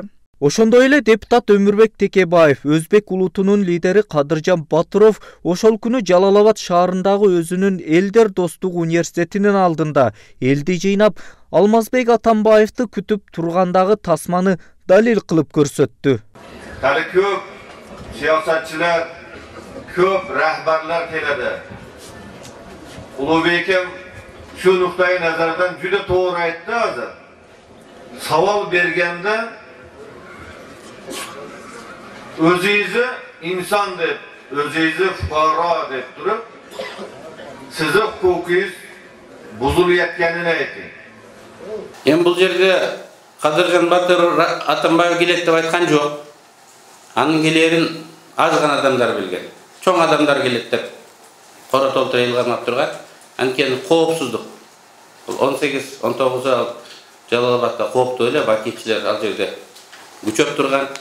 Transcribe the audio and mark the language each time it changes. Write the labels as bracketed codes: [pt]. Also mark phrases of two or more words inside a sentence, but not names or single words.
[ky] Ошондой эле депутат Өмүрбек Текебаев, өзбек улутунун лидери Кадыржан Батыров ошол күнү Жалал-Абад шаарындагы өзүнүн Элдер достук университетинин алдында элди жыйнап, Алмазбек Атамбаевди күтүп тургандагы тасманы далил кылып көрсөттү. [kk] Дали көп саясатчылар, көп рахбарлар келеді. [uz] Улубекем şu nuktayı nazardan juda to'g'ri aytdi hozir. Savol berganda o'zingizni inson deb, o'zingizni fuqaro deb turib, sizni huquqingiz buzilayotganini ayting. Endi bu yerda [ky] Kадыржан Батыров Атамбаев келет деп айткан жок. Анын келерин аз гана адамдар билген. Чоң адамдар келет деп кора толтура ыйлганып турган. Анткени коопсуздук. 18-19 Жалал-Абадта кооптуу эле бакичилер ал жерде күчөп турган.